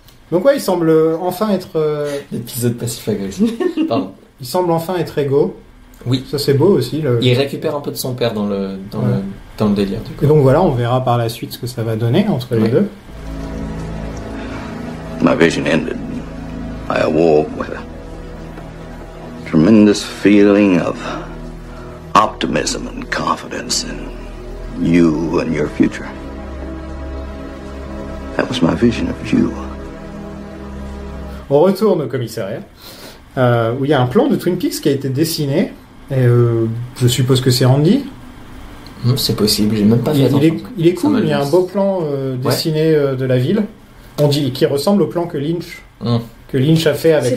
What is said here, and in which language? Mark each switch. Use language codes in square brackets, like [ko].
[fr] Donc ouais, il semble enfin être... L'épisode passif-agressif. Pardon. Il semble enfin être égaux. Oui. Ça, c'est beau aussi. Il récupère un peu de son père dans le délire. Du coup. Et donc voilà, on verra par la suite ce que ça va donner entre les deux. [en] My vision ended. I awoke with a tremendous feeling of optimism and confidence in you and your future. That was my vision of you. [fr] On retourne au commissariat, où il y a un plan de Twin Peaks qui a été dessiné. Et je suppose que c'est Andy. C'est possible, j'ai même pas fait attention. Il est cool, il y a un beau plan dessiné de la ville. On dit qui ressemble au plan que Lynch a fait avec